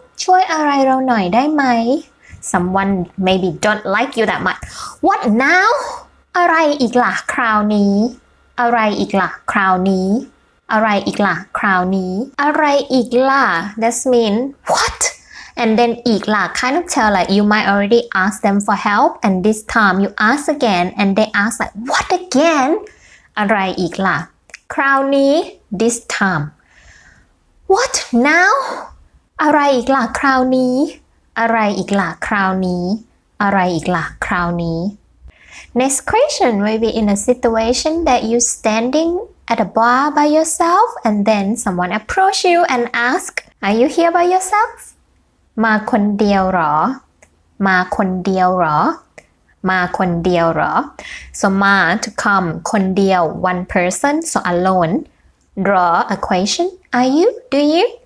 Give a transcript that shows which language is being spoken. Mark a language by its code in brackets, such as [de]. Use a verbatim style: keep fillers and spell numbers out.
[th] ช่วยอะไรเราหน่อยได้ไหม [en] Someone maybe don't like you that much. What now? [th] อะไรอีกล่ะคราวนี้ อะไรอีกล่ะคราวนี้ อะไรอีกล่ะคราวนี้ อะไรอีกล่ะ [en] That means what? And then อีกล่ะ kind of tell like you might already ask them for help and this time you ask again and they ask like what again? [th] อะไรอีกล่ะคราวนี้ [en] this time what now [th] อะไรอีกล่ะคราวนี้ อะไรอีกล่ะคราวนี้ อะไรอีกล่ะคราวนี้ [en] Next question maybe in a situation that you standing at a bar by yourself and then someone approach you and ask are you here by yourself [th] มาคนเดียวหรอ มาคนเดียวหรอมาคนเดียวเหรอ [en] so มา to come คนเดียว one person so alone draw a question are you do you